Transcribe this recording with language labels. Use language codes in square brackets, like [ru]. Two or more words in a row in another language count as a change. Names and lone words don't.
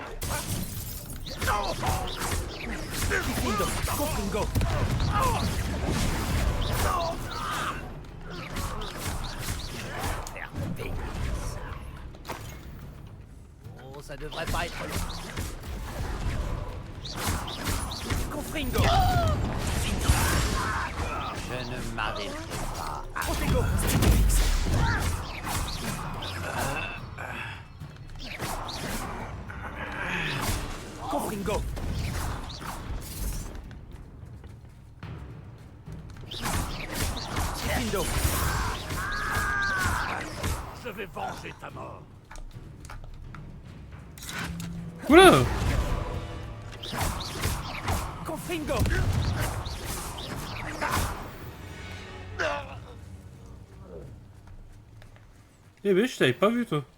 [fr] Oh, ça devrait pas être long. Confringo. Je ne m'arrêterai pas. Protego. Confringo. Stifindo. Je vais venger ta mort. Oula. Confringo. Eh ben, je t'avais pas vu, toi.